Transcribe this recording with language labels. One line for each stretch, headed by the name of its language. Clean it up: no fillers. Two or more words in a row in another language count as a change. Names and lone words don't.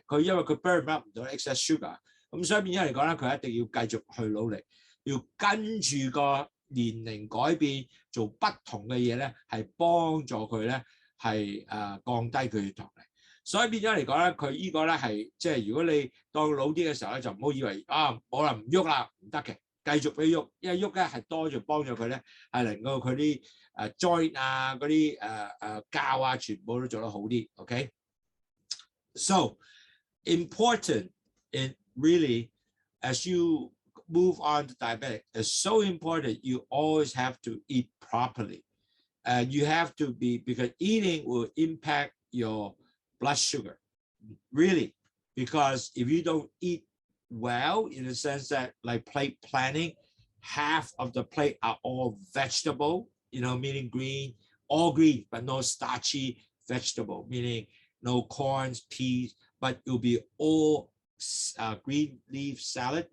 Cantonese: 佢因為佢
English: burn up
Cantonese: 唔到
English: excess sugar，
Cantonese: 咁所以變咗嚟講咧，佢一定要繼續去努力，要跟住個年齡改變，做不同嘅嘢咧，係幫助佢咧係降低佢血糖嚟。所以變咗嚟講咧，佢呢個咧係即係如果你當老啲嘅時候咧，就唔好以為冇啦唔喐啦唔得嘅，繼續俾喐，因為喐咧係多咗幫助佢咧係令到佢啲joint 啊嗰啲膠啊全部都做得好啲 ，OK？
English: So important and really as you move on to diabetic, it's so important you always have to eat properly. You have to be, because eating will impact your blood sugar, really, because if you don't eat well, in the sense that like plate planning, half of the plate are all vegetable, meaning green, all green, but no starchy vegetable, meaning no corns, peas, but it'll be all green leaf salad.